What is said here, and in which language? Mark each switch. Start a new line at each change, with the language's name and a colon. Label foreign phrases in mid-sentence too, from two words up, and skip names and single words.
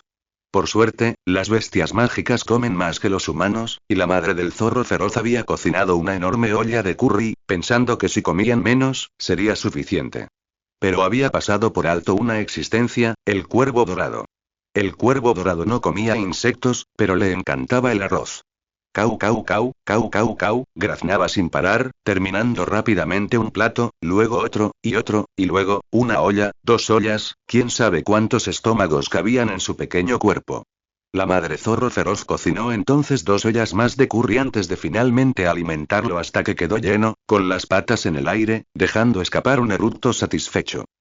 Spanish: Por suerte, las bestias mágicas comen más que los humanos, y la madre del zorro feroz había cocinado una enorme olla de curry, pensando que si comían menos, sería suficiente. Pero había pasado por alto una existencia, el cuervo dorado. El cuervo dorado no comía insectos, pero le encantaba el arroz. Cau cau cau, cau cau cau, graznaba sin parar, terminando rápidamente un plato, luego otro, y luego, una olla, 2 ollas, quién sabe cuántos estómagos cabían en su pequeño cuerpo. La madre zorro feroz cocinó entonces 2 ollas más de curry antes de finalmente alimentarlo hasta que quedó lleno, con las patas en el aire, dejando escapar un eructo satisfecho.